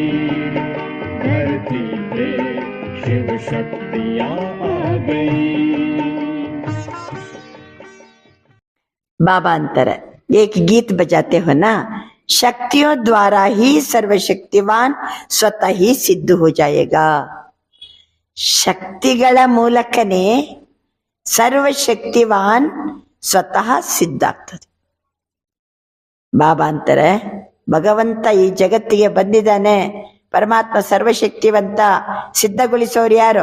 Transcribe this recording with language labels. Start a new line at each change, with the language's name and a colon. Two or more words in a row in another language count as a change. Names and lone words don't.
Hindi: धरती पे शिव शक्तियाँ आ गई। बाबा अंतर एक गीत बजाते हो ना, शक्तियों द्वारा ही सर्वशक्तिवान स्वतः ही सिद्ध हो जाएगा.
Kannada: ಶಕ್ತಿಗಳ ಮೂಲಕನೇ ಸರ್ವಶಕ್ತಿವಾನ್ ಸ್ವತಃ ಸಿದ್ಧ ಆಗ್ತದೆ. ಬಾಬಾ ಅಂತಾರೆ, ಭಗವಂತ ಈ ಜಗತ್ತಿಗೆ ಬಂದಿದ್ದಾನೆ, ಪರಮಾತ್ಮ ಸರ್ವಶಕ್ತಿವಂತ, ಸಿದ್ಧಗೊಳಿಸೋರು ಯಾರು?